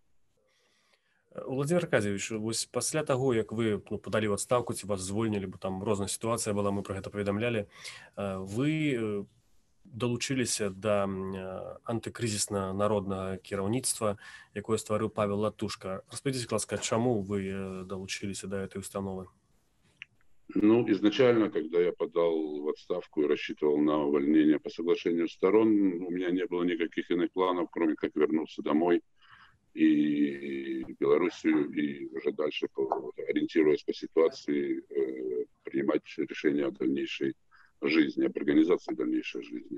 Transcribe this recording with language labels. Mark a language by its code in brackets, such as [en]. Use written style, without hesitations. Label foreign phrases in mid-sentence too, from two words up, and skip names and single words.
[be] Владимир Аркадьевич, вось пасля таго, як вы падалі ў адстаўку, ці вас звольнілі, бо там розная сітуацыя была, мы пра гэта паведамлялі, вы далучыліся да антыкрызісна-народнага кіраўніцтва, якое стварыў Павел Латушка. Распавядзіце, ласка, чаму вы далучились [ru] до этой установы? Ну, изначально, когда я подал в отставку и рассчитывал на увольнение по соглашению сторон, у меня не было никаких иных планов, кроме как вернуться домой и в Белоруссию, и уже дальше, ориентируясь по ситуации, принимать решения о дальнейшей жизни, об организации дальнейшей жизни.